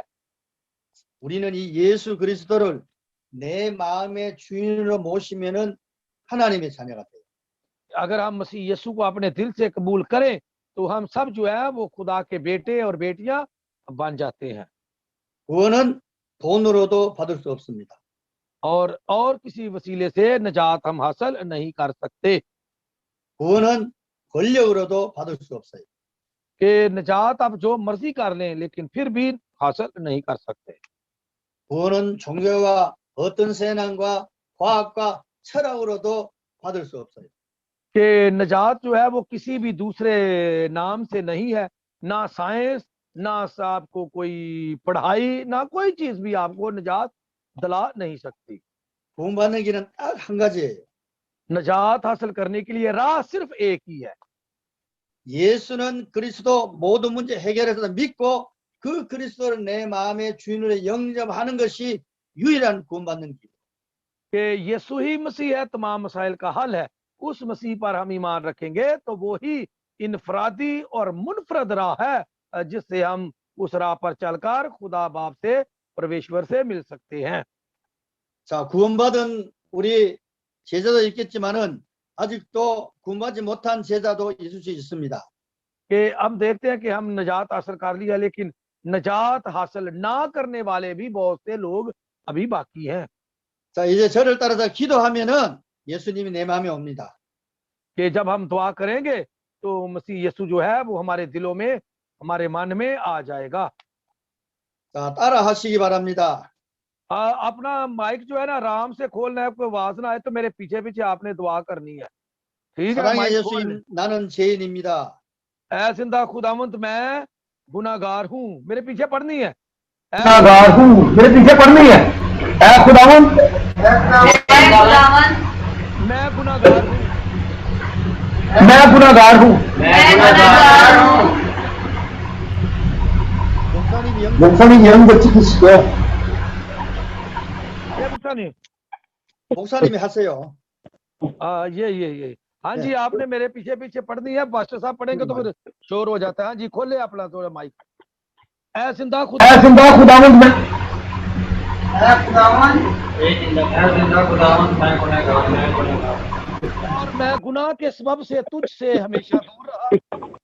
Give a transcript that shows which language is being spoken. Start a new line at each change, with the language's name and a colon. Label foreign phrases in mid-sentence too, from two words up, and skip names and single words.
Korean: 우리는 이 예수 그리스도를 내 마음의 주인으로 모시면은 하나님의 자녀가 돼요.
Hindi: अगर हम मसीह यीशु को अपने दिल से कबूल करें तो हम सब जो है वो खुदा के बेटे और बेटियां बन जाते हैं।
Korean: 구원은 돈으로도 받을 수 없습니다.
Hindi: और किसी वसीले से निजात हम हासिल नहीं कर सकते।
Korean: 구원은 권력으로도 받을 수 없어요.
Hindi: कि निजात आप जो मर्जी कर लें लेकिन फिर भी हासिल नहीं कर सकते।
Korean: 구원은 종교와 어떤 세상과 과학과 철학으로도 받을 수 없어요.
Hindi: कि निजात जो है वो किसी भी दूसरे नाम से नहीं है, ना साइंस, ना आपको कोई पढ़ाई, ना कोई चीज भी आपको निजात दिला नहीं सकती।
Korean: 구원받는 길은 딱 한 가지예요.
Hindi: निजात हासिल करने के लिए राह सिर्फ एक ही है।
Korean: 예수는 그리스도 모든 문제 해결해서 믿고 그 그리스도를 내 마음의 주인으로 영접하는 것이 유일한 구원받는 길.
Hindi: कि यीशु ही मसीह है, तमाम मसाइल का हल है। उस मसीह पर हम ईमान रखेंगे तो वो ही इनफरादी और मुनफरद राह है जिससे हम उस राह पर चलकर खुदा बाप से, परमेश्वर से मिल सकते हैं।
Korean: 자, 구원받은 우리 제자도 있겠지만은 아직도 구원받지 못한 제자도 있을 수 있습니다.
Hindi: कि हम देखते हैं कि हम निजात हासिल कर लिया लेकिन निजात हासिल ना करने वाले भी बहुत से लोग अभी बाकी हैं।
Korean: 자, 이제 저를 따라서 기도하면은 예수님이 내 마음에 옵니다.
Hindi: कि जब हम दुआ करेंगे तो मसीह यीशु जो है वो हमारे दिलों में, हमारे मन में आ जाएगा।
Korean: 자, 따라 하시기 바랍니다.
Hindi: अपना माइक जो है ना आराम से खोलना है, कोई आवाज ना आए तो मेरे पीछे पीछे आपने दुआ करनी है। ठीक है,
Korean: 사랑의
Hindi: माइक खोल
Korean: 예수님, ना는 죄인입니다.
Hindi: ऐ जिंदा खुदावंत मैं गुनाहगार हूँ, मेरे पीछे पढ़नी है। गुनाहगार हूँ, मेरे पीछे पढ़नी है। ऐ खुदावंत, मैं गुनाहगार हूँ, मैं गुनाहगार हूँ।
Korean: 목사님 이런 거 찍으시죠.
Hindi: ये 목사님,
Korean: 목사님이 하세요.
Hindi: ये हाँ जी, आपने मेरे पीछे पीछे पढ़नी है। पास्टर साहब पढ़ेंगे तो फिर शोर हो जाता है। हाँ जी, खोले अपना थोड़ा माइक। ऐ जिंदा खुदावंत मैं और मैं गुनाह के सबब से तुझसे हमेशा दूर रहा।